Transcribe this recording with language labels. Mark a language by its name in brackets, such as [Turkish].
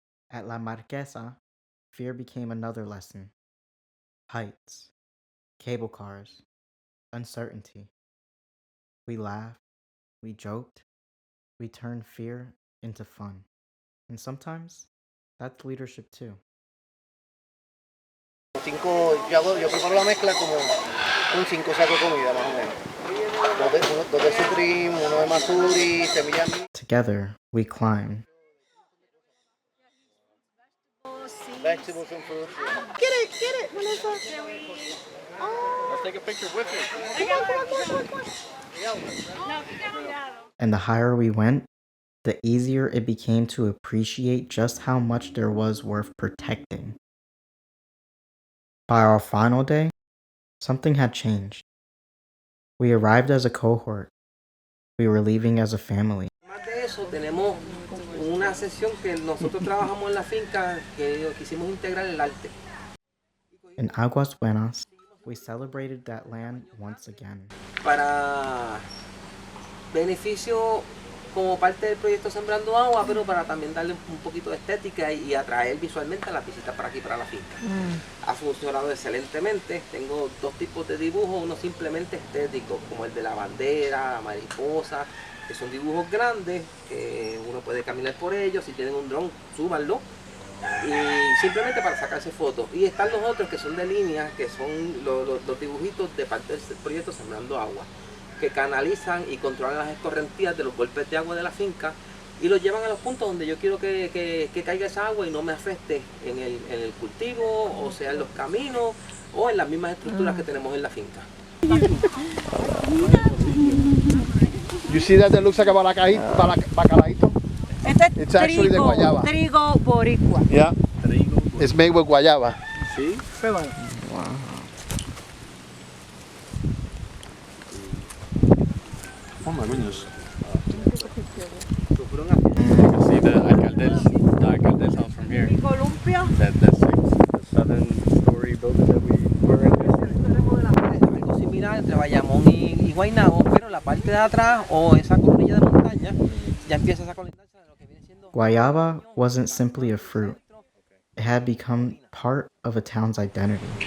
[English] At La Marquesa, fear became another lesson. Heights, cable cars, uncertainty. We laughed, we joked, we turned fear into fun. And sometimes, that's leadership too. [Spanish] Yo preparo la mezcla como un 5 sacos de comida más o menos. Dos de citrim, uno de masuri, semillas. [English] Together, we climb. Vegetables and fruits. Get it, Melissa. Let's take a picture with it. And the higher we went, the easier it became to appreciate just how much there was worth protecting. By our final day, something had changed. We arrived as a cohort. We were leaving as a family. [Spanish] Más de eso, tenemos una sesión que nosotros trabajamos en la finca que quisimos integrar el arte. [English] In Aguas Buenas, we celebrated that land once again. [Spanish] Para beneficio como parte del proyecto Sembrando Agua, pero para también darle un poquito de estética y atraer visualmente a las visitas para aquí, para la finca. Ha funcionado excelentemente. Tengo 2 tipos de dibujos, uno simplemente estético, como el de la bandera, la mariposa, que son dibujos grandes, que uno puede caminar por ellos. Si tienen un dron, súbanlo. Y simplemente para sacarse fotos. Y están los otros que son de línea, que son los dibujitos de parte del proyecto Sembrando Agua, que canalizan y controlan las escorrentías de los golpes de agua de la finca y los llevan a los puntos donde yo quiero que caiga esa agua y no me afecte en el cultivo, o sea en los caminos o en las mismas estructuras que tenemos en la finca. [English] You see that looks like a bacalaíto? [Spanish] Este [English] It's actually the guayaba. [Spanish] Trigo boricua. [English] Yeah. It's made with guayaba. [Spanish] Sí, pero [English] Oh my goodness. See the alcalde's house from here. [Spanish] Columpio. [English] That's the 7-story building that we were in. [Spanish] algo similar entre Bayamón y Guaynabo, pero la parte de atrás o esa coronilla de montaña ya empieza esa colindancia de lo que viene siendo. [English] Guayaba wasn't simply a fruit. It had become part of a town's identity.